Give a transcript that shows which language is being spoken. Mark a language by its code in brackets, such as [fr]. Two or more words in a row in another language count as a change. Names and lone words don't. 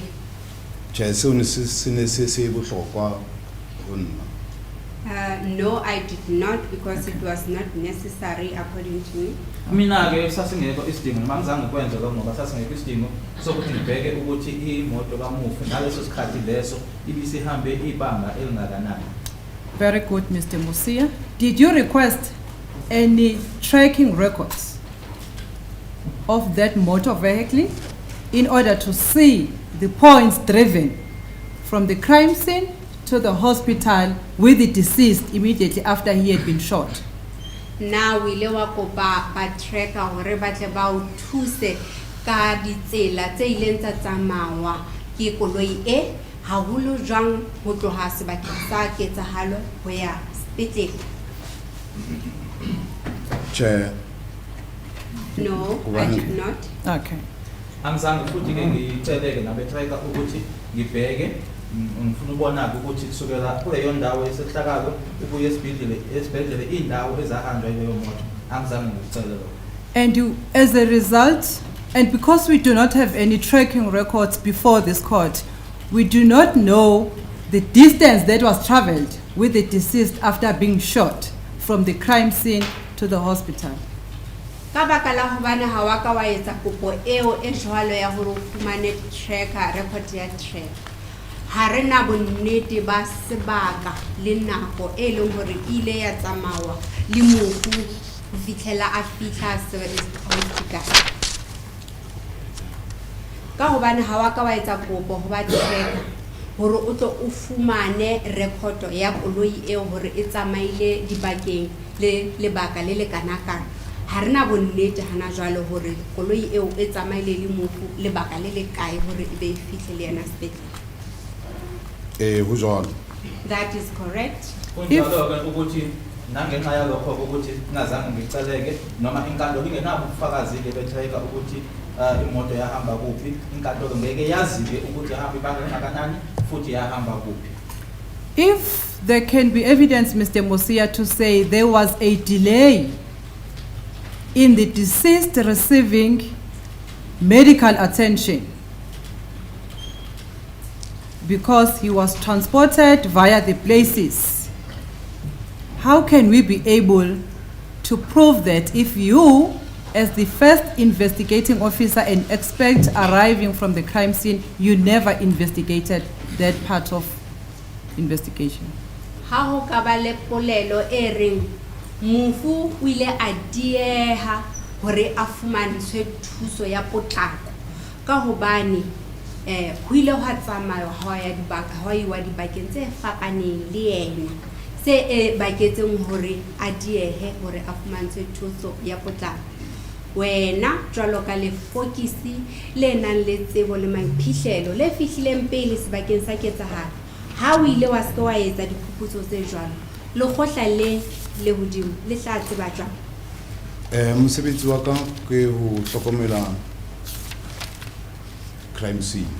[st] Tjhe, seo ne se bohlokwa ho nna. [en] No, I did not, because it was not necessary according to me. [zu] Mina ke sasingekho isidingo noma ngizange kwenze lokho ngoba sasingekho isidingo sokuthi ngibheke ukuthi imoto kamufi ngaleso sikhathi leso ibisihambe ibanga elingakanani. [en] Very good, Mr. Musia. Did you request any tracking records of that motor vehicle in order to see the points driven from the crime scene to the hospital with the deceased immediately after he had been shot? [st] Now we ile wa kopa ba tracker hore ba tle ba o thuse ka ditsela tse ileng tsa tsamawa ke koloi e haholo jwang ho tloha sebakeng sa ketsahalo ho ya sepetlele. Tjhe. [en] No, I did not. Okay. [zu] Angizange futhi ke ngiceleke nabe tracker ukuthi ngibheke ngifuna ubona ukuthi kusukela kuleyo ndawo yesehlakalo ubuye esibhedlela indawo ezahanjwa leyo moto. Angizange ngicele lokho. [en] And you, as a result, and because we do not have any tracking records before this court, we do not know the distance that was traveled with the deceased after being shot from the crime scene to the hospital. [st] Ka baka la hobane ha wa ka wa etsa kopo eo e jwalo ya hore o fumane [en] tracker record [st] ya track. Ha re na bonnete ba sebaka le nako e leng hore ile ya tsamawa le mofu ho fihlela a fihla hospital. Ka hobane ha wa ka wa etsa kopo ho ba tracker hore o tlo o fumane record ya koloi eo hore e tsamaile dibakeng le lebaka le kanakana. Ha re na bonnete hana jwalo hore koloi eo e tsamaile le mofu lebaka le kae hore e be e fihle le yena sepetlele. Ho jwalo. [en] That is correct. [zu] Kunjalo ke ukuthi nangenxa yalokho ukuthi ngazange ngiceleke noma inkantolo ingenabo ubufakazi ke betracker ukuthi imoto yahamba kuphi, inkantolo ngeke yazi ke ukuthi yahamba ibanga elingakanani futhi yahamba kuphi. [en] If there can be evidence, Mr. Musia, to say there was a delay in the deceased receiving medical attention because he was transported via the places, how can we be able to prove that if you, as the first investigating officer and expert arriving from the crime scene, you never investigated that part of investigation? [st] Ha ho ka ba le polelo e reng mofu o ile a dieha hore a fumantshwe thuso ya potlako ka hobane ho ile ha tsamaya ha ya dibaka ha iwa dibakeng tse fapaneng le yena se baketseng hore a diehe hore a fumantshwe thuso ya potlako. Wena jwalo ka le fokisi le nang le tsebo le maiphihlelo le fihlileng pele sebakeng sa ketsahalo, ha o ile wa se wa etsa diphuputso tse jwalo le kgotla le hodimo le tla tseba jwang? Mosebetsi wa ka ke ho hlokomela [en] crime scene.